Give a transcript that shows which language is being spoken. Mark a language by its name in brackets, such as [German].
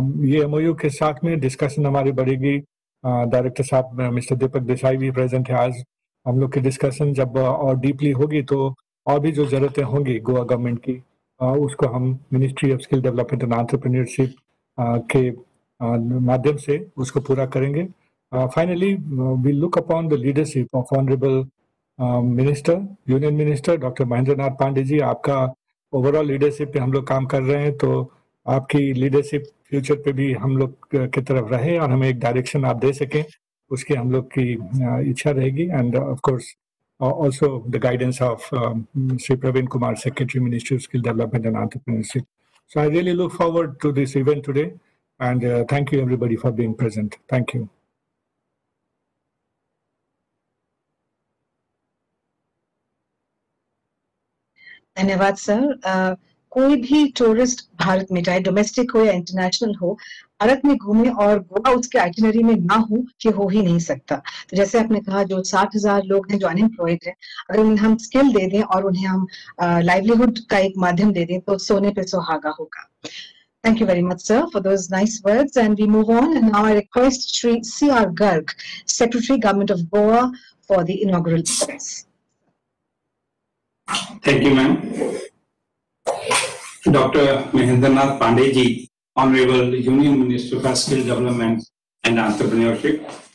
[Hindi] ये MOU के साथ में डिस्कशन हमारी बढ़ेगी. डायरेक्टर साहब मिस्टर दीपक देसाई भी प्रेजेंट है आज. हम लोग की डिस्कशन जब और डीपली होगी तो और भी जो जरूरतें होंगी गोवा गवर्नमेंट की उसको हम ministry of skill development and entrepreneurship के माध्यम से उसको पूरा करेंगे. [English] Finally, we look upon the leadership of Honorable Minister, Union Minister Dr. Mahendra Nath Pandey ji. [Hindi] आपका ओवरऑल लीडरशिप पे हम लोग काम कर रहे हैं, तो आपकी लीडरशिप फ्यूचर पे भी हम लोग की तरफ रहे और हमें एक डायरेक्शन आप दे सकें, उसकी हम लोग की इच्छा रहेगी. [English] End of course also the guidance of Sri Praveen Kumar, Secretary, Ministry of Skill Development and Entrepreneurship. So I really look forward to this event today, and thank you everybody for being present. Thank you. [Hindi] धन्यवाद sir. कोई भी tourist Bharat में, चाहे domestic हो या international हो, भारत में घूमे और गोवा उसके आइटिनरी में ना हो, ये हो ही नहीं सकता। तो जैसे आपने कहा, जो 60,000 लोग हैं जो अनएम्प्लॉयड हैं, अगर उन्हें हम स्किल दे दें और उन्हें हम लाइवलीहुड का एक माध्यम दे दें, तो सोने पे सुहागा होगा। [English] Thank you very much, sir, for those nice words. And we move on. And now I request Shri C.R. Garg, Secretary, Government of Goa, for the inaugural address. Thank you, ma'am. Dr. Mahendranath Pandey ji, Honorable Union Minister for Skill Development and Entrepreneurship.